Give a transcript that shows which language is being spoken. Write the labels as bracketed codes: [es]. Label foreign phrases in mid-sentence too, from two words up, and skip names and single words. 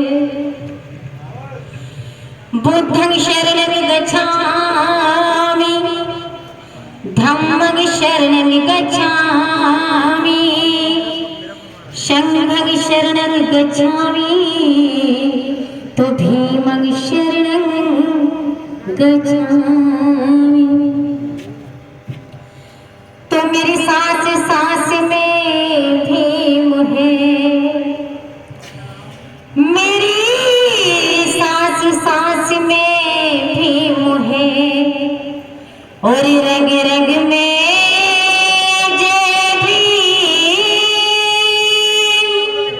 [pi] बुद्धं शरणं गच्छामि धम्मं शरणं गच्छामि संघं शरणं गच्छामि तो भीमं शरणं गच्छामि। [hi] तो मेरी सांस सांस में भीम है, मेरी सांस सांस में भीम है और रंग रंग में जय भीम।